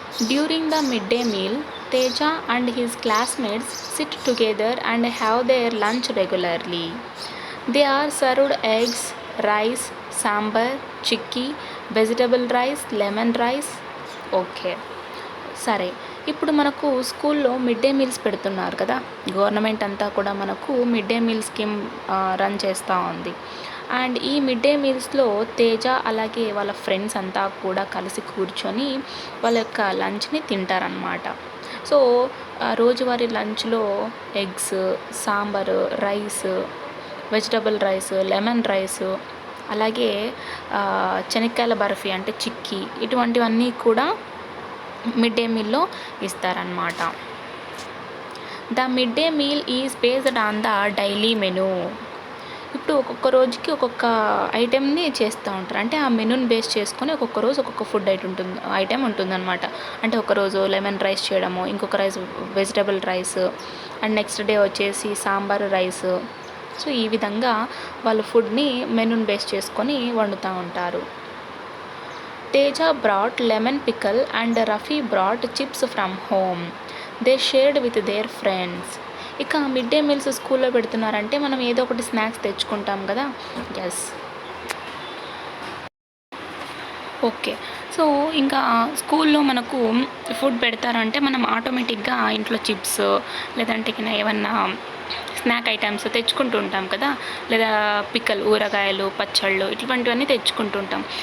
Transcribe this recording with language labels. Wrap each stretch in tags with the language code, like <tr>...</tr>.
<en>During the midday meal, Teja and his classmates sit together and have their lunch regularly. They are served eggs, rice, sambar, chikki, vegetable rice, lemon rice. Okay.</en> <te>సరే, ఇప్పుడు మనకు స్కూల్లో mid day meals పెడుతున్నారు కదా. Government అంతా కూడా మనకు mid day meal scheme run చేస్తూ ఉంది. అండ్ ఈ మిడ్ డే మీల్స్లో తేజ అలాగే వాళ్ళ ఫ్రెండ్స్ అంతా కూడా కలిసి కూర్చొని వాళ్ళ యొక్క లంచ్ని తింటారనమాట. సో రోజువారీ లంచ్లో eggs, sambar, rice, vegetable rice, lemon rice, అలాగే శనక్కాయల బర్ఫీ అంటే చిక్కీ, ఇటువంటివన్నీ కూడా మిడ్ డే మీల్లో ఇస్తారనమాట.</te> <en>The mid day meal is based on the daily menu.</en> <te>ఇప్పుడు ఒక్కొక్క రోజుకి ఒక్కొక్క ఐటెంని చేస్తూ ఉంటారు. అంటే ఆ మెనూని బేస్ చేసుకొని ఒక్కొక్క రోజు ఒక్కొక్క ఫుడ్ ఐటెం ఉంటుందన్నమాట. అంటే ఒకరోజు లెమన్ రైస్ చేయడము, ఇంకొక rice vegetable rice, and next day వచ్చేసి సాంబారు రైస్. సో ఈ విధంగా వాళ్ళు ఫుడ్ని మెనూని బేస్ చేసుకొని వండుతూ ఉంటారు.</te> <en>Teja brought lemon pickle and Rafi brought chips from home. They shared with their friends.</en> <te>ఇక మిడ్ డే మీల్స్ స్కూల్లో పెడుతున్నారంటే మనం ఏదో ఒకటి స్నాక్స్ తెచ్చుకుంటాం కదా. ఎస్. ఓకే. సో ఇంకా స్కూల్లో మనకు ఫుడ్ పెడతారంటే మనం ఆటోమేటిక్గా ఇంట్లో చిప్స్ లేదంటే ఏమన్నా స్నాక్ ఐటమ్స్ తెచ్చుకుంటూ ఉంటాం కదా, లేదా పిక్కలు, ఊరగాయలు, పచ్చళ్ళు ఇటువంటివన్నీ తెచ్చుకుంటూ ఉంటాం.</te>